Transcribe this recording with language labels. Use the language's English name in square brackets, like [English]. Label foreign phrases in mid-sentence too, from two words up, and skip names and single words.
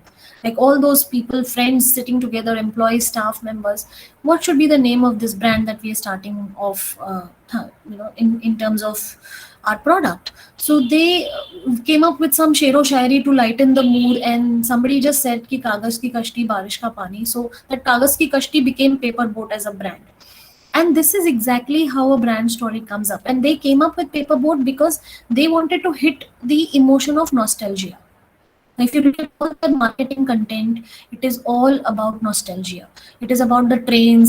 [English] Like all those people, friends sitting together, employees, staff members, what should be the name of this brand that we are starting off, in terms of our product. So they came up with some [Hindi] शेरो शायरी [English] to lighten the mood, and somebody just said [Hindi] की कागज़ की कश्ती बारिश का पानी. [English] So that [Hindi] कागज़ की कश्ती [English] became Paperboat as a brand. And this is exactly how a brand story comes up. And they came up with Paperboat because they wanted to hit the emotion of nostalgia. Now, if you look at all the marketing content, it is all about nostalgia. It is about the trains.